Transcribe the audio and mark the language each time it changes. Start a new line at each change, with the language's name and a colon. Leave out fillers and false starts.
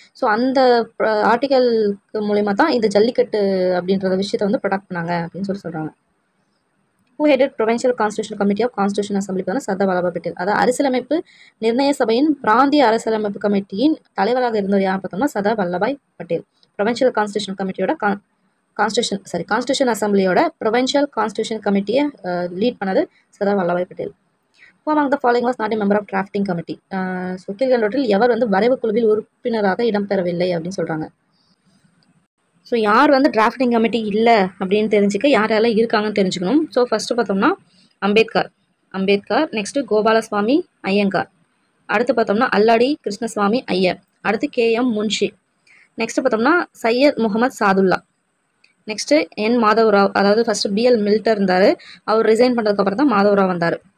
Tamil: So அந்த ஆர்டிக்கலுக்கு மூலயமா தான் இந்த ஜல்லிக்கட்டு அப்படின்ற விஷயத்தை வந்து ப்ரொடக்ட் பண்ணாங்க அப்படின்னு சொல்கிறாங்க.
English: Who headed Provincial Constitutional Committee of Constitution Assembly Sardar Vallabhbhai Patel.
Tamil: அதாவது அரசியலமைப்பு நிர்ணய சபையின் பிராந்திய அரசியலமைப்பு கமிட்டியின் தலைவராக இருந்தவர் யார் பார்த்தோம்னா Sardar Vallabhbhai Patel. Provincial constitution கமிட்டியோட constitution அசம்பிளியோட provincial constitution கமிட்டியை lead பண்ணது Sardar Vallabhbhai Patel.
English: Who among the following was not a member of drafting committee?
Tamil: So கீழ்கண்டவற்றில் எவர் வந்து வரைவு குழுவில் உறுப்பினராக இடம்பெறவில்லை அப்படின்னு சொல்கிறாங்க. ஸோ யார் வந்து டிராஃப்டிங் கமிட்டி இல்லை அப்படின்னு தெரிஞ்சுக்க யார் யாரெல்லாம் இருக்காங்கன்னு தெரிஞ்சுக்கணும். ஸோ ஃபஸ்ட்டு பார்த்தோம்னா அம்பேத்கர், நெக்ஸ்ட்டு கோபாலசுவாமி ஐயங்கார், அடுத்து பார்த்தோம்னா அல்லாடி கிருஷ்ணசுவாமி ஐயர், அடுத்து KM முன்ஷி, நெக்ஸ்ட்டு பார்த்தோம்னா சையத் முகமது சாதுல்லா, நெக்ஸ்ட்டு என் மாதவராவ், அதாவது ஃபஸ்ட்டு BL மில்டர் இருந்தார், அவர் ரிசைன் பண்ணுறதுக்கப்புறம் தான் மாதவராவ் வந்தார்.